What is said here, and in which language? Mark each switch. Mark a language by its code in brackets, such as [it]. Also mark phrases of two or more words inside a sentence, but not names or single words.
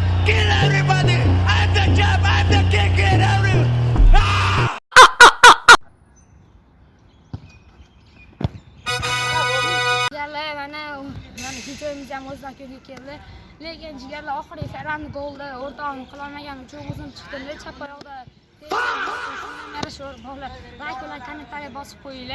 [en] Kill everybody. I'm the champ. I'm the king. Kill everyone. [uz] Jigarlar mana videomiz ham o'z yakuniga keldi. Lekin jigarlar oxirgi Ferran golda o'rtog'ini qila olmagani uchun o'zim chiqdim. Chap oyoqda bolalar like kommentariy bosib qo'yinglar.